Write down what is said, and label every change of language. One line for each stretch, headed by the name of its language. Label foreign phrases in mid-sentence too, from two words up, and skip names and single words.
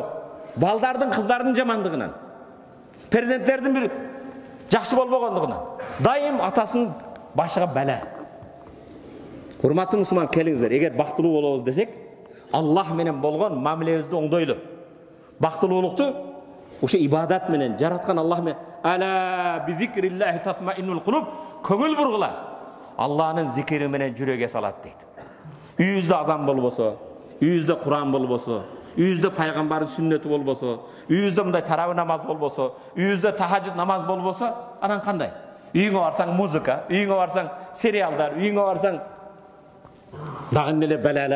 Kyrgyz: Балдардын, кыздардын жамандыгынан. Перзенттердин бир жакшы болбогондугунан. Дайым атасынын башыга бәлә. Урматтуу мусулман, келиңиздер, эгер бактылуу болобуз десек, Аллах менен болгон мамилебизди оңдойлу. Бактылуулукту ошо ибадат менен, жараткан Аллах менен,
Arabic: ألا بذكر الله تطمئن القلوب,
Kyrgyz: көңүл бургула. Аллахнын зикри менен жүрөгө салат дейт. Үйүздө азан болбосо, үйүздө Куран болбосо, үйүздө пайгамбардын сүннөтү болбосо, үйүздө мындай таравih намаз болбосо, үйүздө тахажжуд намаз болбосо, анан кандай? Үйүңө барсаң музыка, үйүңө барсаң сериалдар, үйүңө барсаң дагы эле балалар.